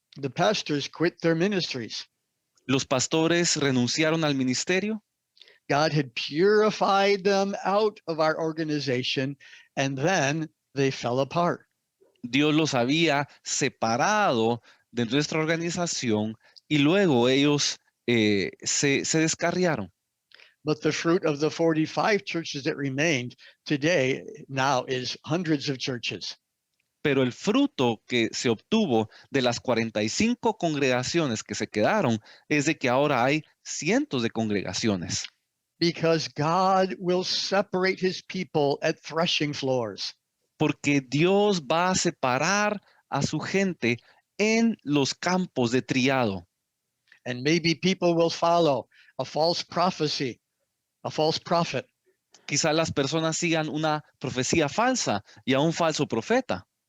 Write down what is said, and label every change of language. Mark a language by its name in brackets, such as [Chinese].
[English] The pastors quit their ministries. [Spanish] Los pastores renunciaron al ministerio. [English] God had purified them out of our organization, and then they fell apart. [Spanish] Dios los había separado de nuestra organización y luego ellos se descarriaron. [English] But the fruit of the 45 churches that remained today now is hundreds of churches. [Spanish] Pero el fruto que se obtuvo de las 45 congregaciones que se quedaron es de que ahora hay cientos de congregaciones. [English] Because God will separate his people at threshing floors. [Spanish] Porque Dios va a separar a su gente en los campos de triado. [English] And maybe people will follow a false prophecy, a false prophet. [Spanish] Quizás las personas sigan una profecía falsa y a un falso profeta.